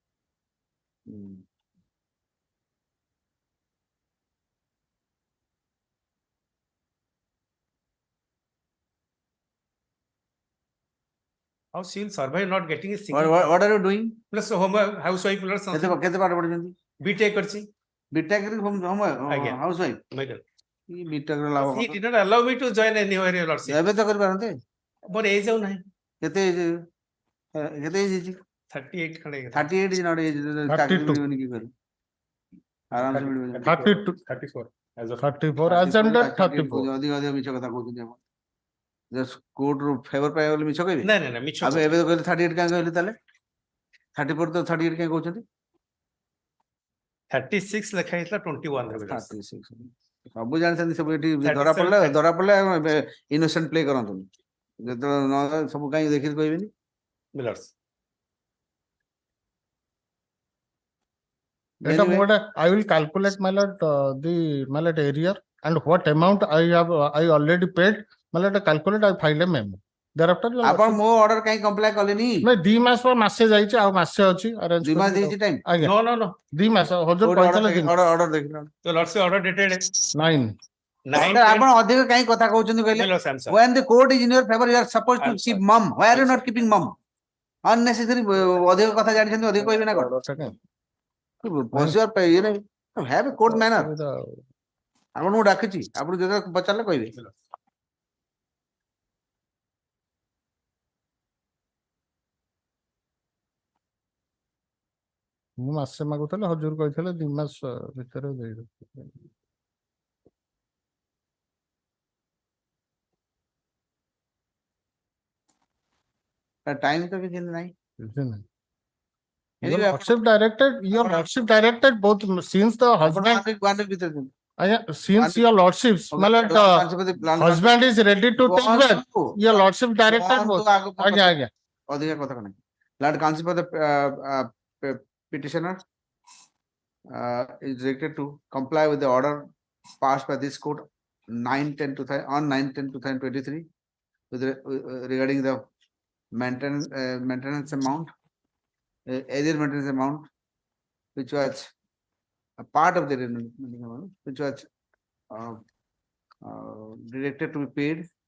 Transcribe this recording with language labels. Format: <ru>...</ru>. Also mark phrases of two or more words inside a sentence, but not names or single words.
<en>How she will survive not getting a single what are you doing plus home housewife plus</en> <or>କେତେ କେତେ ପାଠ ପଢିଛନ୍ତି BTech କରିଛି ବିଟେକ୍ ରେ ଆଜ୍ଞା।</or> <en>house wife my God.</en> <or>କି ବିଟେକ୍ ର ଲାଭ</or> <en>He did not allow me to join anywhere, your lordship.</en> <or>ଏବେ ତ କରିପାରନ୍ତେ ମୋର ଏଜ ଆଉ ନାହିଁ କେତେ କେତେ ହେଇଛି 38 ଖଣ୍ଡେ ହେଇଗଲା। 38</or> <en>is not age</en> <or>ଚାକିରି ମିଳିବନି କି କରିବ ଆରାମସେ ମିଳିବ 32</or> <en>34 as of 34 as under 34</en> <or>ଅଧିକ ଅଧିକ ମିଛ କଥା କହୁଛନ୍ତି ଆପଣ</or> <en>just court</en> <or>ରୁ ଫେଭର ପାଇବା ବୋଲି ମିଛ କହିବେ ନାଇଁ ନାଇଁ ମିଛ ଏବେ ଏବେ କହିଲେ 38 କାଇଁ କହିଲେ ତାହେଲେ 34 ତ 38 କାଇଁ କହୁଛନ୍ତି 36 ଲେଖା ହେଇଥିଲା 21 ରେ ବିଲାସ। 36 ସବୁ ଜାଣିଛନ୍ତି ସବୁ ଏଠି 37 ଧରା ପଡିଲେ</or> <en>innocent play</en> <or>କରନ୍ତୁନି ଯେତେବେଳେ ନ ସବୁ କାଇଁ ଦେଖିକି କହିବେନି ବିଲାସ।</or> <en>Anyway. I will calculate my lord my lord area and what amount I already paid my lord calculate I file a memo. Thereafter your</en> <or>ଆପଣ</or> <en>lordship-</en> <or>ମୋ ଅର୍ଡର କାଇଁ କମ୍ପ୍ଲାଏ କଲେନି ନାଇଁ 2 ମାସ ପରେ ମାସେ ଯାଇଛି ଆଉ ମାସେ ଅଛି arrange 2 ମାସ କରିକି ଦେଇଛି ଟାଇମ ଆଜ୍ଞା</or> <en>No, no, no.</en> <or>2 ମାସ ହଜୁର ଅର୍ଡର କହିଥିଲେ ଅର୍ଡର ଦେଖିଲ</or> <en>The lordship order dated 9</en> <or>ଆପଣ ଅଧିକ କାହିଁ କଥା କହୁଛନ୍ତି କହିଲେ?</or> <en>When the court is in your favor, you are supposed to keep mum. Why are you not keeping mum?</en> <or>Unnecessary ଅଧିକ କଥା ଜାଣିଛନ୍ତି ଅଧିକ କହିବେ ନା କଣ? ବସିବା ଇଏ ନାହିଁ।</or> <en>Have a court manner.</en> <or>ଆପଣଙ୍କୁ ଡାକିଛି ଆପଣ ଯେତେବେଳେ ପଚାରିଲେ କହିବେ। ମୁଁ ମାସେ ମାଗୁଥିଲି ହଜୁର କହିଥିଲେ 2 ମାସ ଭିତରେ ଦେଇଦେବି। ଟାଇମ ତ କିଛି ନାହିଁ।</or> <en>Your lordship directed both since the husband. Since your lordships, my lord, husband is ready to take back. Your lordship directed both.</en> <or>ଅଧିକା କଥା ନାହିଁ।</or> <en>Lord Counsel for the petitioner is directed to comply with the order passed by this court 9/10/2023 with regarding the maintenance amount, area maintenance amount, which was a part of the maintenance amount, which was directed to be paid.</en>